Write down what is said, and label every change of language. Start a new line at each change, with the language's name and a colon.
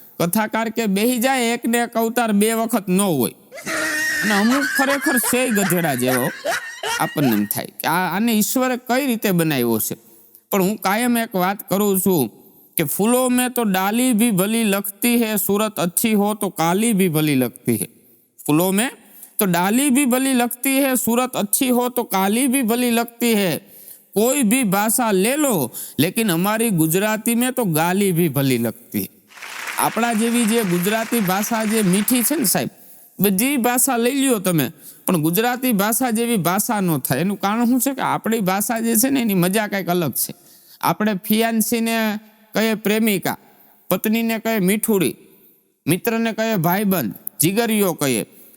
Gujarati: કથાકાર કે બેહી જાય, એક ને એક અવતાર 2 વખત ન હોય, અને અમુક ખરેખર છે ગધેડા જેવો. આપણને એમ થાય કે આને ઈશ્વરે કઈ રીતે બનાવ્યો છે. પણ હું કાયમ એક વાત કરું છું કે
Hindi: ફૂલો મેં તો ડાલી ભી ભલી લગતી है, सूरत अच्छी हो तो काली भी भली लगती है. फूलों में तो डाली भी भली लगती है, सूरत अच्छी हो तो काली भी भली लगती है. कोई भी भाषा ले लो लेकिन हमारी गुजराती में तो गाली भी भली लगती है.
Gujarati: આપણા જેવી જે ગુજરાતી ભાષા જે મીઠી છે ને સાહેબ, બધી ભાષા લઈ લ્યો તમે, પણ ગુજરાતી ભાષા જેવી ભાષા ન થાય. એનું કારણ શું છે કે આપણી ભાષા જે છે ને એની મજા કંઈક અલગ છે. આપણે ફિયાન્સીને કહીએ પ્રેમિકા, પત્નીને કહીએ મીઠુડી, મિત્રને કહીએ ભાઈબંધ, જીગરીઓ કહીએ.